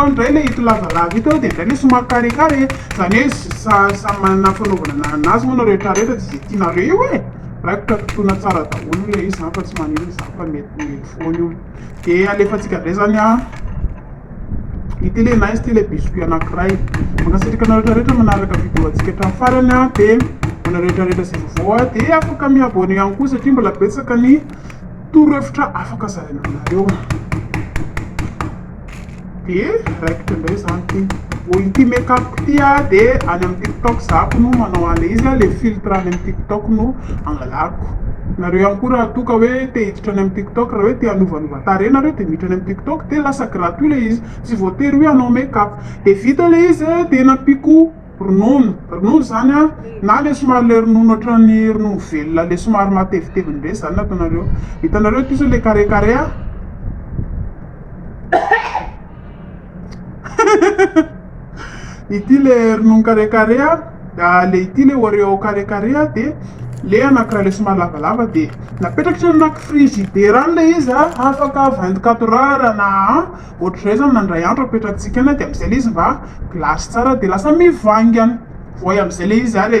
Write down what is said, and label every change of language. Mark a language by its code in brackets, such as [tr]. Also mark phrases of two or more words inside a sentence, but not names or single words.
[mg] ndray le ito lavalava ito de ndray le somary carré zany hoe samy manana fanaovana anazy moa rehetrarehetra tsy zay tianareo io e raikitra totona tsara daholo le izy zany fa tsy manino za fa mety foana io de alefatsika ndray zany ity le nice ty le biscuit anankiray mankasitraka anareo rehetrarehetra manaraka vidéo atsika hatramin'ny farany de na rehetrarehetra sy vaovao de afaka miabone ihany koa satria mbola betsaka ny torohevitra afaka zarena aminareo de raikitra ndray zany ty ity make-up ty de any amin'ny TikTok zako no manao ale izy le filtre any amin'ny TikTok no angalako nareo ihany koa raha toka hoe te hiditra any amin'ny TikTok raha hoe te hanovanova tare nareo de miditra any amin'ny TikTok de lasa gratuit le izy tsy voatery hoe anao make-up de vita le izy de nampiko ronono zany na le somary le ronono ohatran'ny ronono velona le somary mateviteviny be zany ataonareo hitanareo ty zao le carré ity le ronono carré le ity le Oreo carré de le anankiray le somary lavalava de napetrakitra anaky frigidaire any le izy afaka 24 heures na ohatrizay zany na ndray andro apetrakitsika any de amizay le izy mba glace tsara de lasa mivangy any voay amizay le izy le